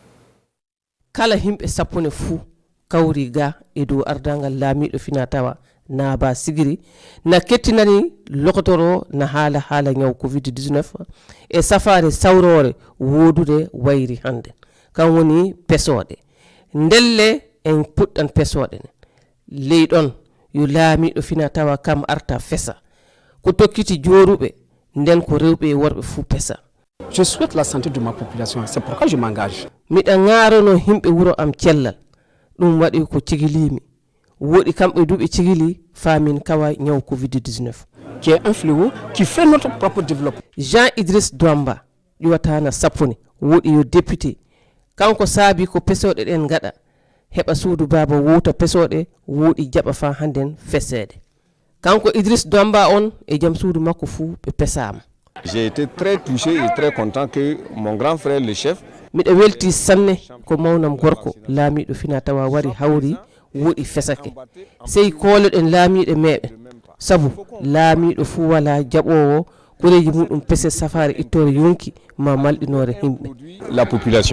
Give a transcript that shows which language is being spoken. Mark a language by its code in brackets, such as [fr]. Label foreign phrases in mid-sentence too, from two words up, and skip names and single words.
[ff] kala himɓe sappune fuu kawri ga e dow ardangal laamiɗo fina tawa naaba sigiri na kettinani lokotoro na haala ñaw Covid-19 e safare sawrore wodude wayri hande kan woni pesoɗe ndelle en puɗɗan pesoɗe leyɗon yo laamiɗo fina tawa kam arta fesa ko tokkiti joruɓe nden ko rewɓe e worɓe fuu pesa. [fr] Je souhaite la santé de ma population, c'est pourquoi je m'engage. [ff] Miɗa ngarono himɓe wuro am cellal ɗum waɗi ko cigilimi woɗi kamɓe duɓe cigili famin kawa ñaw Covid-19 [fr] qui est un fléau qui fait notre propre développement. [ff] Jean-Idriss Douamba ƴiwatana sappone woɗi yo député kanko saabi ko pesoɗe ɗen gaɗa heɓa suudu baba wuuta pesoɗe woɗi jaɓa fa handen fesede kanko Idriss Douamba on e jaam suudu makko fuu ɓe pesama. [fr] J'ai été très touché et très content que mon grand frère le chef [ff] miɗa welti sanne ko mawnam gorko laamiɗo fina tawa wari hawri woɗi fesake sey kooloɗen laamiɗe meɓe sabu laamiɗo fuu wala jaɓowo koreji muɗum pese safare ittore yonki ma malɗinore himɓe [fr] la population